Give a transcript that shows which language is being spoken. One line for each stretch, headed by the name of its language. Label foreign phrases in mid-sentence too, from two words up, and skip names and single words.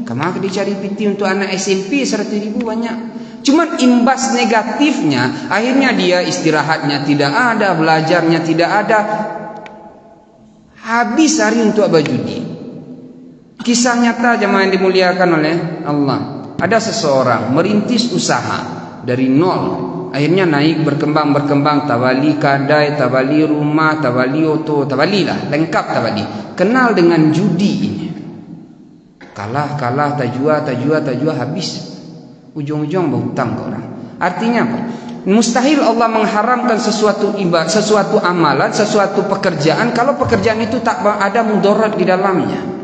Indonesian: Kemana dicari piti untuk anak SMP 100.000 banyak. Cuman imbas negatifnya, akhirnya dia istirahatnya tidak ada, belajarnya tidak ada, habis hari untuk berjudi. Kisah nyata jemaah yang dimuliakan oleh Allah. Ada seseorang merintis usaha dari nol, akhirnya naik berkembang,
Minangkabau: tabali kadai, tabali rumah, tabali oto, tabali lah, lengkap tabali.
Indonesian: Kenal dengan judi ini.
Minangkabau: Kalah, tajua habis.
Indonesian: Ujung-ujung berhutang ke orang. Artinya apa? Mustahil Allah mengharamkan sesuatu ibadah, sesuatu amalan, sesuatu pekerjaan kalau pekerjaan itu tak ada mudarat di dalamnya.